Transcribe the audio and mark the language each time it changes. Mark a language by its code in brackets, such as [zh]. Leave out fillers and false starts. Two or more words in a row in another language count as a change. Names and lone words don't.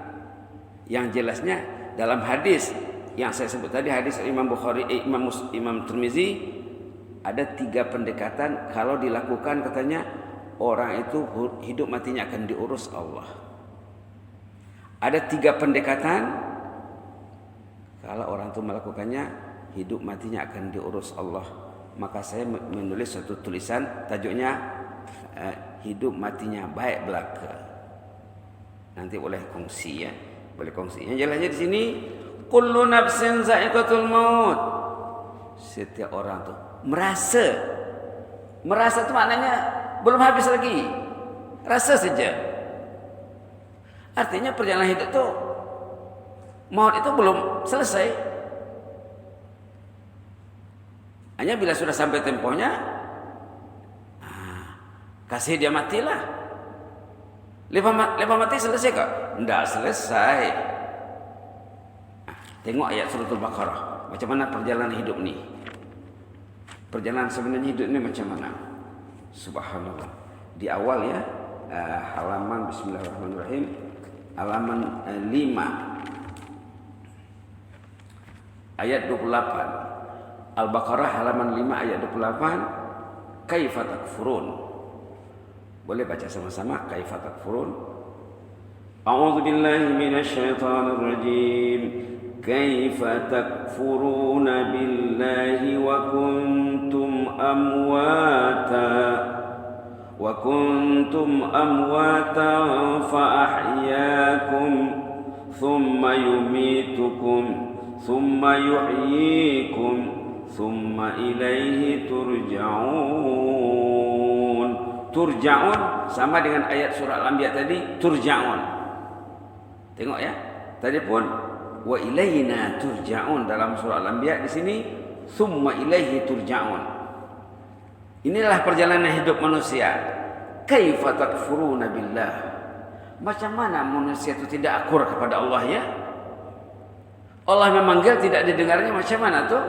[ms] Yang jelasnya dalam hadis yang saya sebut tadi, hadis Imam Bukhari, Imam Tirmizi, ada 3 pendekatan kalau dilakukan, katanya orang itu hidup matinya akan diurus Allah. Ada 3 pendekatan kalau orang itu melakukannya, hidup matinya akan diurus Allah. Maka saya menulis satu tulisan, tajuknya hidup matinya baik belaka. Nanti boleh kongsi ya. Boleh kongsi. Yang jelasnya di sini, [ar] كل نفس ذائقة الموت. [ms] Setiap orang tuh merasa itu maknanya belum habis lagi. Rasa saja. Artinya perjalanan hidup tuh, maut itu belum selesai. Hanya bila sudah sampai tempohnya, kasih dia matilah. Lepas mati selesai kok? Tidak selesai. Tengok ayat suratul Baqarah. Macam mana perjalanan hidup ni? Perjalanan sebenarnya hidup ni macam mana? Subhanallah. Di awal ya, halaman Bismillahirrahmanirrahim, halaman 5 ayat 28. Al-Baqarah halaman 5 ayat 28. [ar] كيف تكفرون. [ms] Boleh baca sama-sama. [ar] كيف تكفرون. أعوذ بالله من الشيطان الرجيم. كيف تكفرون بالله وكنتم أمواتا فأحياكم ثم يميتكم ثم يحييكم ثم إليه ترجعون. [ms] Turja'un sama dengan ayat surah Al-Anbiya tadi, turja'un. Tengok ya. Tadi pun [ar] وإلينا ترجعون [ms] dalam surah Al-Anbiya, di sini [ar] ثم إليه ترجعون. [ms] Inilah perjalanan hidup manusia. [ar] كيف تكفرون بالله. [ms] Macam mana manusia itu tidak akur kepada Allah ya? Allah memanggil tidak didengarnya, macam mana tuh?